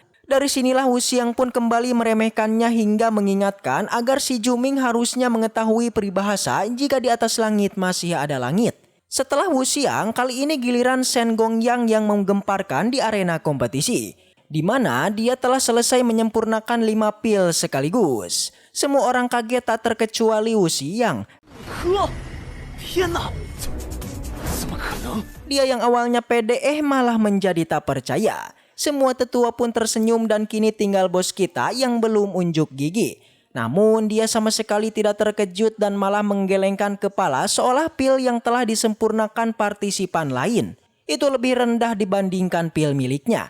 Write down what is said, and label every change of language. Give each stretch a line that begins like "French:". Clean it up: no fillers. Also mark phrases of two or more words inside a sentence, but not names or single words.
Indonesian: Dari sinilah Wu Xiang pun kembali meremehkannya hingga mengingatkan agar si Juming harusnya mengetahui peribahasa jika di atas langit masih ada langit. Setelah Wu Xiang, kali ini giliran Shen Gongyang yang menggemparkan di arena kompetisi, di mana dia telah selesai menyempurnakan 5 pil sekaligus. Semua orang kaget tak terkecuali Wu Xiang.
Chinese: 呵，天哪，怎么可能？
Indonesian: Dia yang awalnya pede malah menjadi tak percaya. Semua tetua pun tersenyum dan kini tinggal bos kita yang belum unjuk gigi. Namun dia sama sekali tidak terkejut dan malah menggelengkan kepala seolah pil yang telah disempurnakan partisipan lain itu lebih rendah dibandingkan pil miliknya.